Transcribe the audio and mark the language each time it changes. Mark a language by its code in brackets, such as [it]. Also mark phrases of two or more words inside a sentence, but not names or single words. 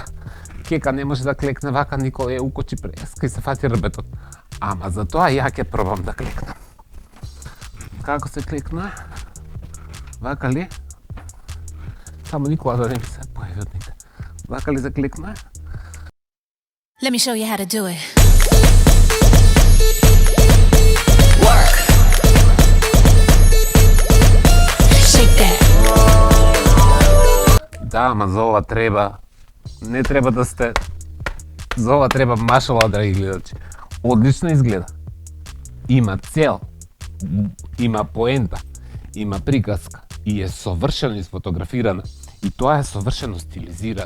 [mk] Кека не може да клекне вака, никој е укочи преска и се фати рбетот. Ама за тоа ја ќе пробам да клекнам. Како се клекна? Вака ли? Само Никола да не ми се појави од негде. Вака ли се клекна? [en] Let me show you how to do it. Shake that. [mk] Да, ама за ова треба... Не треба да сте... За ова треба машала, драги гледачи. Одлично изгледа. Има цел. Има поента. Има приказка. И е совршено изфотографирана. И тоа е совршено стилизирано.